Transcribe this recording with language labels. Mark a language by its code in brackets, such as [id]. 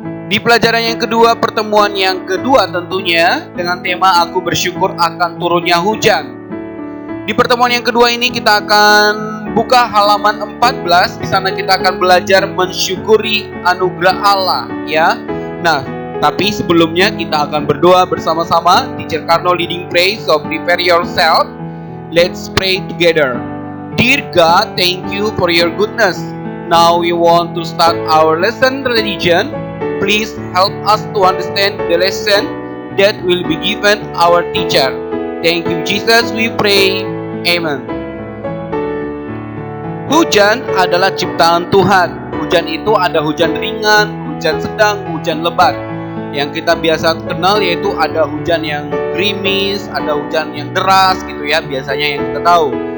[id] Di pelajaran yang kedua, pertemuan yang kedua tentunya dengan tema Aku Bersyukur Akan Turunnya Hujan. Di pertemuan yang kedua ini kita akan buka halaman 14. Di sana kita akan belajar mensyukuri anugerah Allah, ya. Nah, tapi sebelumnya kita akan berdoa bersama-sama. [en] Teacher Karno leading prayer, so prepare yourself. Let's pray together. Dear God, thank you for your goodness. Now we want to start our lesson religion. Please help us to understand the lesson that will be given our teacher. Thank you Jesus, we pray. Amen. [id] Hujan adalah ciptaan Tuhan. Hujan itu ada hujan ringan, hujan sedang, hujan lebat. Yang kita biasa kenal yaitu ada hujan yang gerimis, ada hujan yang deras gitu ya, biasanya yang kita tahu.